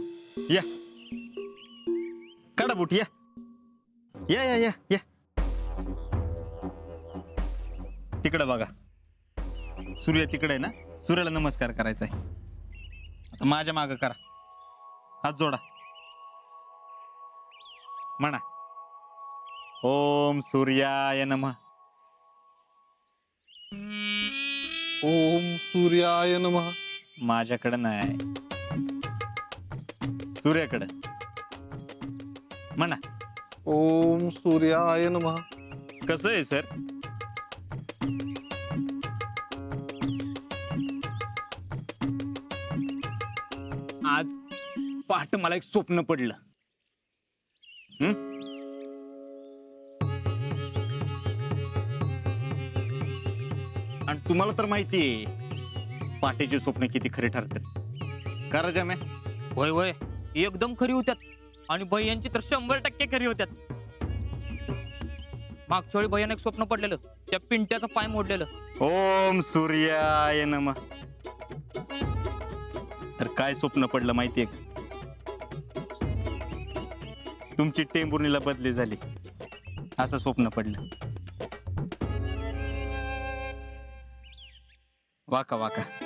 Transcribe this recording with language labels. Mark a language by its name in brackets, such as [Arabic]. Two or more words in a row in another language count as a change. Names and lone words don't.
[Marathi] या, काढा बुट. या या या या या. तिकडे बघा, सूर्य तिकडे आहे ना. सूर्याला नमस्कार करायचा आहे. आता माझ्या मागं करा, हात जोडा, म्हणा [Sanskrit] ओम सूर्याय नमः. ओम सूर्याय नमः. [Marathi] माझ्याकडं नाही, सूर्याकडं म्हणा. [Sanskrit] ओम सूर्याय नमः. [Marathi] कसं आहे सर? आज पहाटे मला एक स्वप्न पडलं. आणि तुम्हाला तर माहिती आहे पहाटेची स्वप्न किती खरी ठरतात. का राजा मैं? होय होय, एकदम खरी होत्यात. आणि भैयांची तर 100% खरी होत्यात. मागच्या वेळी भैयानं एक स्वप्न पडलेलं, त्या पिंट्याचं पाय मोडलेलं. [Sanskrit] ओम सूर्याय नमः. [Marathi] तर काय स्वप्न पडलं माहितीये का? तुमची टेंभुर्णीला बदली झाली, असं स्वप्न पडलं. वाका वाका.